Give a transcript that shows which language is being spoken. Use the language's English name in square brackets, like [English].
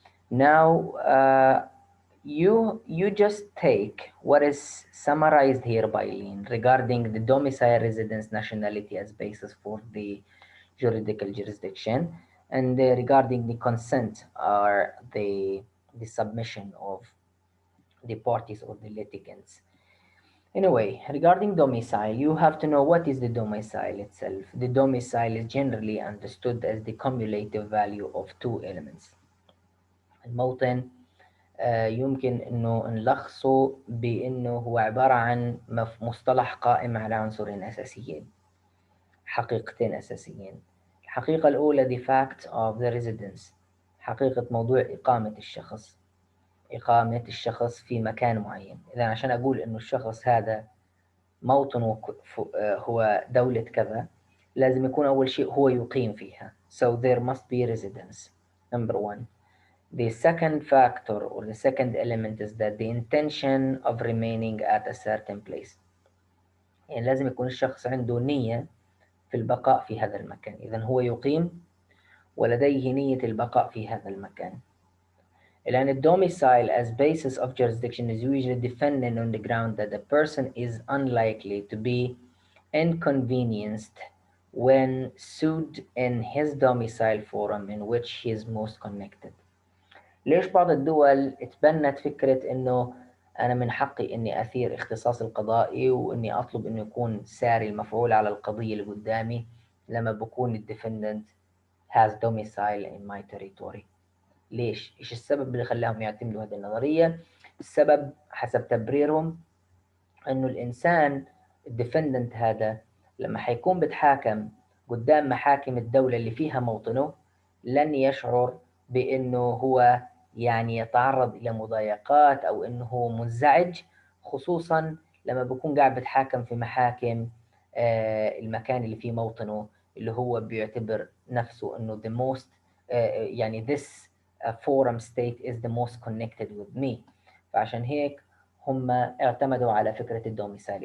[English] Now, you just take what is summarized here by Lean regarding the domicile, residence, nationality as basis for the juridical jurisdiction, and regarding the consent or the submission of the parties or the litigants. Anyway, regarding domicile, you have to know what is the domicile itself. The domicile is generally understood as the cumulative value of two elements. [Arabic] الموطن يمكن إنه نلخصه بإنه هو عبارة عن مصطلح قائم على عنصرين أساسيين، حقيقتين أساسيين. الحقيقة الأولى [English] the fact of the residence، [Arabic] حقيقة موضوع إقامة الشخص، إقامة الشخص في مكان معين. إذا عشان أقول إنه الشخص هذا موطنه هو دولة كذا، لازم يكون أول شيء هو يقيم فيها. [English] So there must be residence. Number one. The second factor or the second element is that the intention of remaining at a certain place. [Arabic] يعني لازم يكون الشخص عنده نية في البقاء في هذا المكان. إذا هو يقيم ولديه نية البقاء في هذا المكان. [English] And domicile as basis of jurisdiction is usually defended on the ground that the person is unlikely to be inconvenienced when sued in his domicile forum in which he is most connected. [Arabic] ليش بعض الدول اتبنت فكرة إنه أنا من حقي إني أثير اختصاص القضائي وإني أطلب إنه يكون ساري المفعول على القضية اللي قدامي لما بكون الديفندنت [English] has domicile in my territory. [Arabic] ليش؟ إيش السبب اللي خلاهم يعتمدوا هذه النظرية؟ السبب حسب تبريرهم إنه الإنسان الديفندنت هذا لما حيكون بتحاكم قدام محاكم الدولة اللي فيها موطنه لن يشعر بإنه هو يعني يتعرض إلى مضايقات أو إنه هو منزعج، خصوصا لما بكون قاعد بتحاكم في محاكم المكان اللي فيه موطنه اللي هو بيعتبر نفسه إنه [English] the most يعني this forum state is the most connected with me. [Arabic] فعشان هيك هم اعتمدوا على فكرة الدوميسايل.